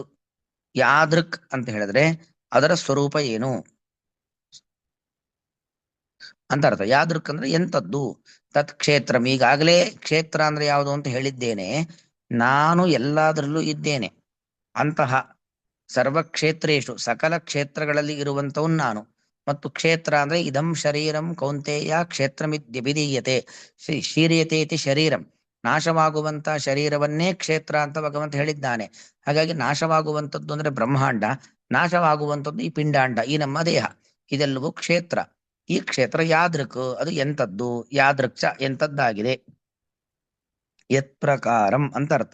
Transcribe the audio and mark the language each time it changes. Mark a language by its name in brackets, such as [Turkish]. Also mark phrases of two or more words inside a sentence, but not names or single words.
[Kannada] ಯಾದೃಕ್ ಅಂತ ಹೇಳಿದ್ರೆ ಅದರ ಸ್ವರೂಪ ಏನು ಅಂತ ಅರ್ಥ. ಯಾದೃಕ್ ಅಂದ್ರೆ ಎಂತದ್ದು. [Sanskrit] ತತ್ ಕ್ಷೇತ್ರಂ, [Kannada] ಈಗಾಗಲೇ ಕ್ಷೇತ್ರ ಅಂದ್ರೆ ಯಾವುದು ಅಂತ ಹೇಳಿದ್ದೇನೆ. ನಾನು ಎಲ್ಲದರಲ್ಲೂ ಇದ್ದೇನೆ. ಅಂತಹ ಸರ್ವಕ್ಷೇತ್ರೇಶು, ಸಕಲ ಕ್ಷೇತ್ರಗಳಲ್ಲಿ ಇರುವಂತವನು ನಾನು. ಮತ್ತು ಕ್ಷೇತ್ರ ಅಂದ್ರೆ [Sanskrit] ಇದಂ ಶರೀರಂ ಕೌಂತೆಯ ಕ್ಷೇತ್ರಮಿದ್ಯಭಿಧೀಯತೆ, ಶೀರ್ಯತೆ ಇತಿ ಶರೀರಂ, [Kannada] ನಾಶವಾಗುವಂತ ಶರೀರವನ್ನೇ ಕ್ಷೇತ್ರ ಅಂತ ಭಗವಂತ ಹೇಳಿದ್ದಾನೆ. ಹಾಗಾಗಿ ನಾಶವಾಗುವಂಥದ್ದು ಅಂದ್ರೆ ಬ್ರಹ್ಮಾಂಡ, ನಾಶವಾಗುವಂಥದ್ದು ಈ ಪಿಂಡಾಂಡ, ಈ ನಮ್ಮ ದೇಹ, ಇದೆಲ್ಲವೂ ಕ್ಷೇತ್ರ. ಈ ಕ್ಷೇತ್ರ ಯಾದೃಕ್, ಅದು ಎಂತದ್ದು, ಯಾದೃಕ್ಚ ಎಂತದ್ದಾಗಿದೆ. [Sanskrit] ಯತ್ ಪ್ರಕಾರಂ [Kannada] ಅಂತ ಅರ್ಥ.